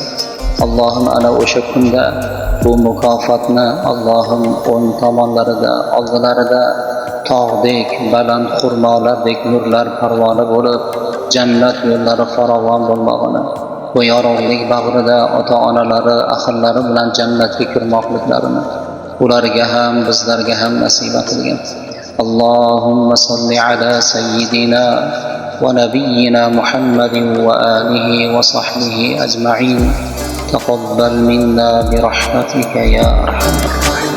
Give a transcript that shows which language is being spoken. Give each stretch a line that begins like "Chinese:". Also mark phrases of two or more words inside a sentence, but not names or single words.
Uzbek: Allohim ana o'sha kunda bu mukofotni Allohim o'ng tomonlarida, oldilarida tog'dek, baland xurmolardek nurlar parvona bo'lib, jannat yo'llari farovon bo'lmog'ini, bu yorug'lik bag'rida ota-onalari, ahillari bilan jannatga kirmoqliklarini ularga ham, bizlarga ham nasiba qilgin.
Arabic: اللهم صل على سيدنا ونبينا محمد وآله وصحبه أجمعين. تقبل منا برحمتك يا أرحم